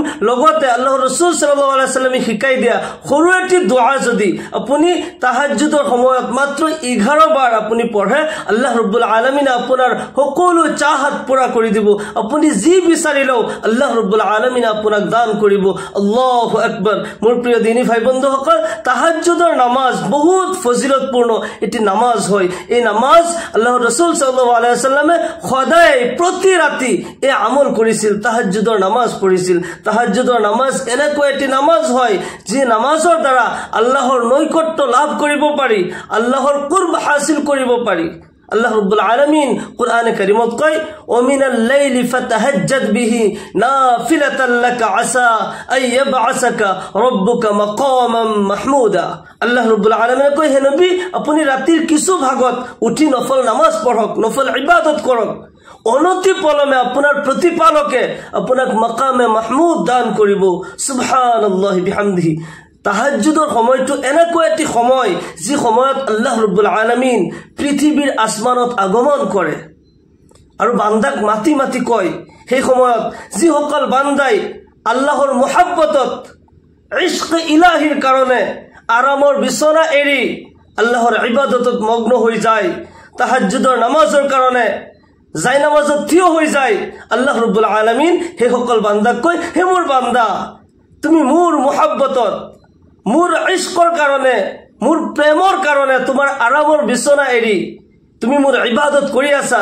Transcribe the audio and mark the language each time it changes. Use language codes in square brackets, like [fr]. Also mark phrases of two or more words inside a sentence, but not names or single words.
[as] লগতে আল্লাহৰ ৰাসূল [ar] صلى الله عليه وسلم [as] শিকাই দিয়া সৰু এটি দোৱা যদি আপুনি তাহাজ্জুদৰ সময়ত মাত্ৰ 11 বাৰ আপুনি পঢ়ে, [ar] الله رب العالمين [as] আপোনাৰ সকলো চাহত পুৰা কৰি দিব। আপুনি যি বিচাৰিলেও [ar] الله رب العالمين [as] আপোনাক দান কৰিব। [ar] الله أكبر. [as] মোৰ প্ৰিয় দিনী ভাই বন্ধুসকল, তাহাজ্জুদৰ নামাজ বহুত ফজিলতপূৰ্ণ এটি নামাজ হয়। এই নামাজ আল্লাহৰ ৰাসূল [ar] صلى الله عليه وسلم [as] সদায় প্ৰতি ৰাতি এই আমল কৰিছিল, তাহাজ্জুদৰ নামাজ পঢ়িছিল। তাহাজ্জুদৰ নামাজ এনেকুৱা এটি নামাজ হয় যি নামাজৰ দ্বাৰা আল্লাহৰ নৈকট্য লাভ কৰিব পাৰি, আল্লাহৰ কুৰব হাসিল কৰিব পাৰি। [ar] الله رب العالمين [as] কুরআনে কারীমত কয়, [ar] "ومن الليل فتهجد به نافلة لك عسى أن يبعثك ربك مقاما محمودا." الله رب العالمين [as] কয়, হে নবী, আপুনি ৰাতিৰ কিছু ভাগত উঠি নফল নামাজ পঢ়ক, নফল ইবাদত কৰক। অনতি পলমে আপোনাৰ প্ৰতিপালকে আপোনাক মাকামে মাহমুদ দান কৰিব। [ar] سبحان الله وبحمده. [as] তাহাজ্জুদৰ সময়টো এনেকুৱা এটি সময় যি সময়ত [ar] الله رب العالمين [as] পৃথিৱীৰ আসমানত আগমন কৰে আৰু বান্দাক মাতি মাতি কয়। সেই সময়ত যিসকল বান্দাই আল্লাহৰ মুহাব্বতত ইশক ইলাহিৰ কাৰণে আৰামৰ বিছনা এৰি আল্লাহৰ ইবাদতত মগ্ন হৈ যায়, তাহাজ্জুদৰ নামাজৰ কাৰণে যাই নামাজত থিয় হৈ যায়, [ar] الله رب العالمين [as] সেই সকল বান্দাক কয়, হে মোৰ বান্দা, তুমি মোৰ মুহাব্বতত, মোৰ ইশকৰ কাৰণে, মোৰ প্ৰেমৰ কাৰণে তোমাৰ আৰামৰ বিছনা এৰি তুমি মোৰ ইবাদত কৰি আছা।